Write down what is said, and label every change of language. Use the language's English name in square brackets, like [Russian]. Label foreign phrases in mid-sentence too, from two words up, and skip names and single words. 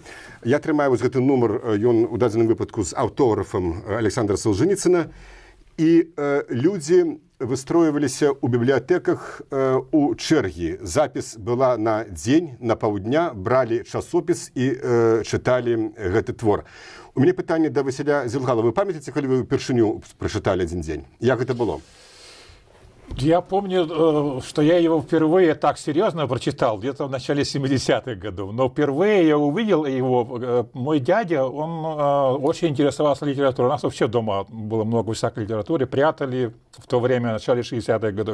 [Belarusian] Я трымаю вось гэты нумар, ён у дадзеным выпадку з аўтографам Александра Солженіцына, і людзі выстройваліся ў бібліятэках у чэргі. Запіс была на дзень, на паўдня, бралі часопіс і чыталі гэты твор. У мяне пытанне да Васіля Зелгала. Вы памятаеце, калі вы ўпершыню прачыталі «Адзін дзень»? Як гэта было? [Russian] Я помню, что я его впервые так серьезно прочитал, где-то в начале 70-х годов. Но впервые я увидел его, мой дядя, он очень интересовался литературой. У нас вообще дома было много всякой литературы, прятали в то время, в начале 60-х годов.